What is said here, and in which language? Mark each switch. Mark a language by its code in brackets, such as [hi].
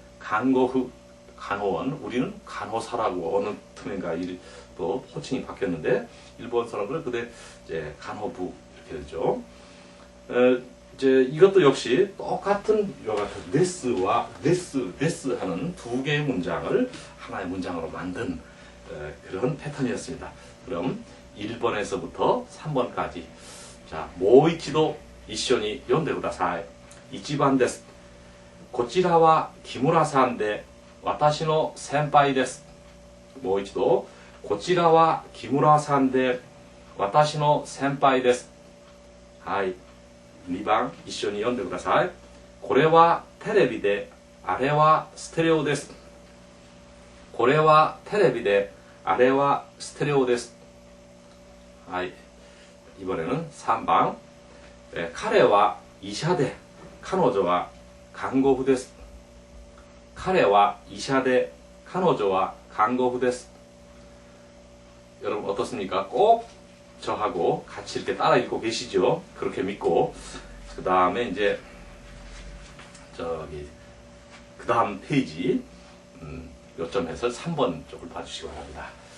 [ko] 간고후, 간호원. 우리는 간호사라고 어느 틈인가 또 호칭이 바뀌었는데, 일본 사람들은 그때 이제 간호부 이렇게 되죠. 이제 이것도 역시 똑같은 이와 같은 네스 하는 두 개의 문장을 하나의 문장으로 만든 그런 패턴이었습니다. 그럼 1번에서부터 3번까지. [ja] 자, 모이치도 이쇼니読んでください.1번です. こちらは木村さんで私の先輩です.もう一度。こちらは木村さんで私の先輩です。はい。 2番一緒に読んでください。これはテレビで、あれはステレオです。これはテレビで、あれはステレオです。 [ko] はい。이번에는 3번。 [ja] 彼は医者で、彼女は看護婦です。彼は医者で、彼女は看護婦です。 [ko] 여러분 어떻습니까? 꼭 저하고 같이 이렇게 따라 읽고 계시죠? 그렇게 믿고. 그 다음에 이제 그 다음 페이지 요점에서 3번 쪽을 봐주시기 바랍니다.